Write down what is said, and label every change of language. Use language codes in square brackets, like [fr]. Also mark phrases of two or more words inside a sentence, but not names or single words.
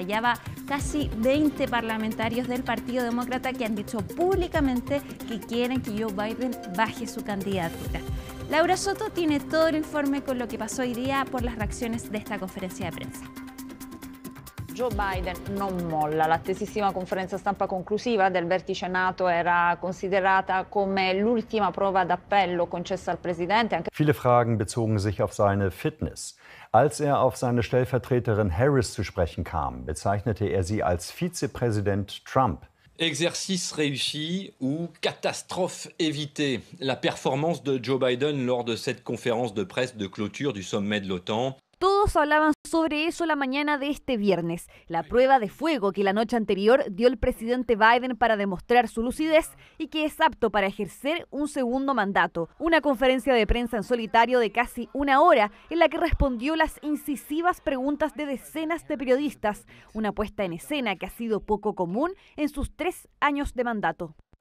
[es] Ya va casi 20 parlamentarios del Partido Demócrata que han dicho públicamente que quieren que Joe Biden baje su candidatura. Laura Soto tiene todo el informe con lo que pasó hoy día por las reacciones de esta conferencia de prensa. [it] Joe Biden non molla. L'attesissima conferenza stampa conclusiva del vertice NATO era considerata come l'ultima prova d'appello concessa al Presidente. [de] Viele Fragen bezogen sich auf seine Fitness. Als auf seine Stellvertreterin Harris zu sprechen kam, bezeichnete sie als Vizepräsident Trump. [fr] Exercice réussi ou catastrophe évitée. La performance de Joe Biden lors de cette conférence de presse de clôture du sommet de l'OTAN. [es] Todos hablaban sobre eso la mañana de este viernes, la prueba de fuego que la noche anterior dio el presidente Biden para demostrar su lucidez y que es apto para ejercer un segundo mandato. Una conferencia de prensa en solitario de casi una hora en la que respondió las incisivas preguntas de decenas de periodistas, una puesta en escena que ha sido poco común en sus 3 años de mandato.